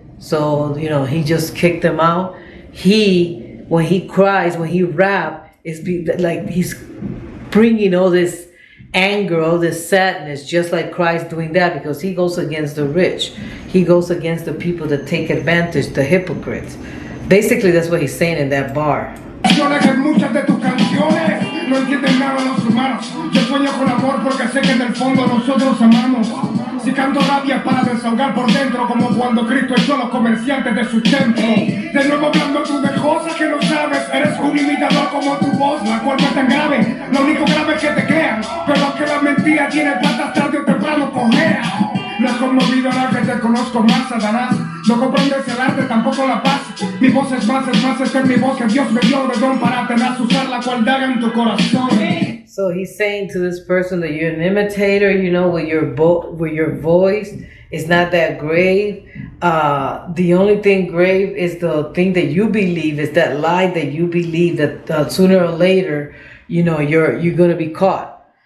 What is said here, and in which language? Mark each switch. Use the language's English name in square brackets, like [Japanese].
[English] So, he just kicked them out. When he cries, when he rap, like he's bringing all this anger, all this sadness, just like Christ doing that, because he goes against the rich. He goes against the people that take advantage, the hypocrites. Basically, that's what he's saying in that bar. [Spanish] Muchas de tus canciones no entienden nada los humanos. Yo sueño con amor porque sé que en el fondo nosotros amamos. Si canto rabia es para desahogar por dentro, como cuando Cristo echó a los comerciantes de su templo. De nuevo hablando tú de cosas que no sabes. Eres un imitador como tu voz, la cual no es tan grave. Lo único grave es que te crean, pero que la mentira tiene patas tarde o temprano cojea. No has conmovido a la que te conozco más, Satanás. No comprendes el arte, tampoco la paz. Mi voz es más, esta es mi voz que Dios me dio de don para tenaz usar la cual daga en tu corazón. [English] So he's saying to this person that you're an imitator, with your voice is not that grave. The only thing grave is the thing that you believe, is that lie that you believe that sooner or later, you're going to be caught.